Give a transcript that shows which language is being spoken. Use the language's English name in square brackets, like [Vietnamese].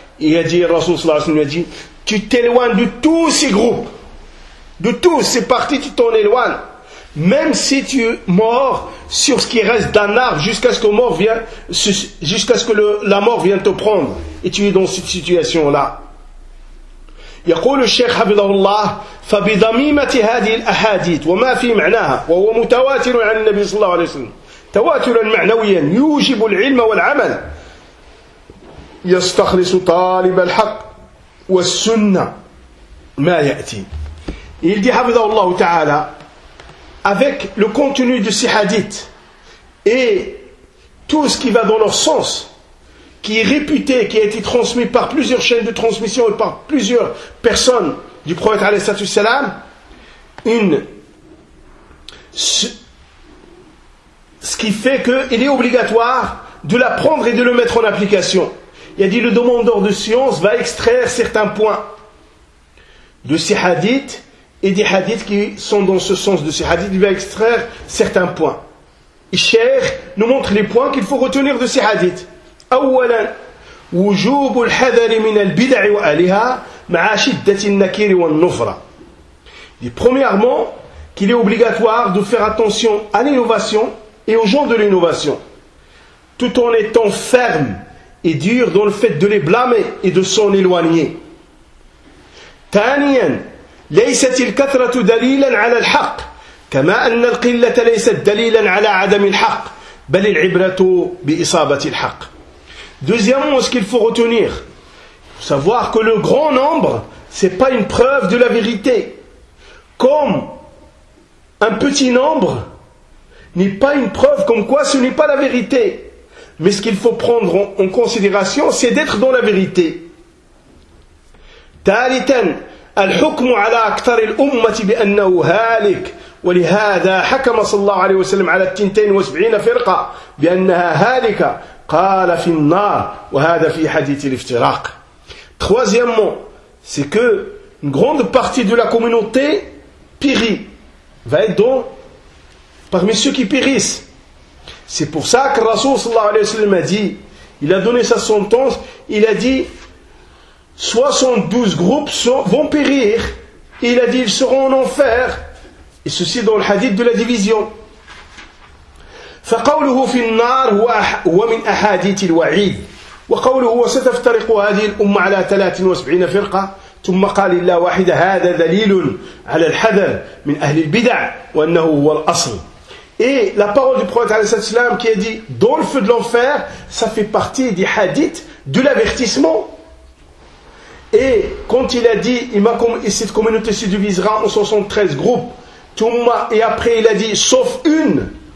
[French] Il a dit, Rasulallah lui a dit, tu t'éloignes de tous ces groupes, de tous ces partis, tu t'en éloignes. Même si tu mords sur ce qui reste d'un arbre jusqu'à ce que, la mort vienne te prendre. Et tu es dans cette situation-là. [Arabic] يقول الشيخ حفظه الله فبضميمة هذه الأحاديث وما في معناها وهو متواتر عن النبي صلى الله عليه وسلم تواترا معنويا يوجب العلم والعمل يستخلص طالب الحق والسنة ما يأتي. [French] Il dit [Arabic] حفظه الله تعالى, [French] avec le contenu de ces hadiths et tout ce qui va dans leur sens, qui est réputé, qui a été transmis par plusieurs chaînes de transmission et par plusieurs personnes du prophète alayhi salam, ce qui fait qu'il est obligatoire de l'apprendre et de le mettre en application. Il a dit, le demandeur de science va extraire certains points de ces hadiths et des hadiths qui sont dans ce sens de ces hadiths, il va extraire certains points. Cheikh nous montre les points qu'il faut retenir de ces hadiths. [Arabic] أولا وجوب الحذر من البدع وآلهة مع شدة النكير والنفرة. [French] Premièrement, qu'il est obligatoire de faire attention à l'innovation et aux gens de l'innovation, tout en étant ferme et dur dans le fait de les blâmer et de s'en éloigner. [Arabic] ثانيا ليست الكثرة دليلا على الحق كما أن القلة ليست دليلا على عدم الحق بل العبرة بإصابة الحق. [French] Deuxièmement, ce qu'il faut retenir, savoir que le grand nombre, ce n'est pas une preuve de la vérité. Comme un petit nombre n'est pas une preuve comme quoi ce n'est pas la vérité. Mais ce qu'il faut prendre en considération, c'est d'être dans la vérité. [Arabic] Thalithan, الحكم على أكثر الأمة بأنه هالك ولهذا حكم صلى الله عليه وسلم على 72 فرقة بأنها هالكة قال في النار وهذا في حديث الافتراق. [French] Troisièmement, c'est que une grande partie de la communauté périt, va être donc parmi ceux qui périssent. C'est pour ça que Rasoul sallallahu alayhi wa sallam a dit, il a donné sa sentence, il a dit 72 groupes vont périr, et il a dit ils seront en enfer, et ceci dans le hadith de la division. [Arabic] فقوله في النار هو من أحاديث الوعيد وقوله وستفترق هذه الأمة على 73 فرقة ثم قال الله واحدة هذا دليل على الحذر من أهل البدع وأنه هو الأصل. [French] Et la parole du prophète [Arabic] عليه الصلاة والسلام [French] qui a dit dans le feu de l'enfer, ça fait partie des hadiths de l'avertissement. Et quand il a dit cette communauté se divisera en 73 groupes, et après il a dit sauf une.